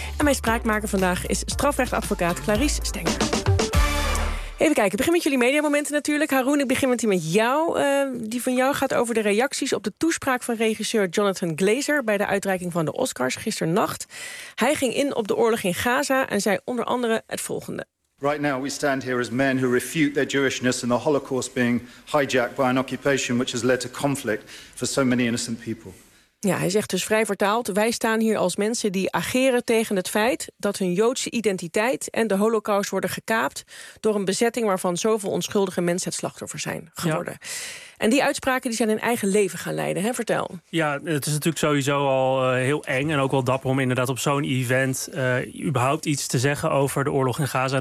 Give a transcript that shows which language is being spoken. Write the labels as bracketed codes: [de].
[nl] En mijn spraakmaker vandaag is strafrechtadvocaat Clarice Stenger. Even kijken, ik begin met jullie mediamomenten natuurlijk. Haroun, ik begin met die met jou. Die van jou gaat over de reacties op de toespraak van regisseur Jonathan Glazer bij de uitreiking van de Oscars gisternacht. Hij ging in op de oorlog in Gaza en zei onder andere het volgende. [en] Right now we stand here as men who refute their Jewishness and the Holocaust being hijacked by an occupation which has led to conflict for so many innocent people. [nl] Ja, hij zegt dus vrij vertaald, wij staan hier als mensen die ageren tegen het feit dat hun Joodse identiteit en de Holocaust worden gekaapt door een bezetting waarvan zoveel onschuldige mensen het slachtoffer zijn geworden. Ja. En die uitspraken die zijn hun eigen leven gaan leiden, hè? Vertel. Ja, het is natuurlijk sowieso al heel eng en ook wel dapper om inderdaad op zo'n event überhaupt iets te zeggen over de oorlog in Gaza.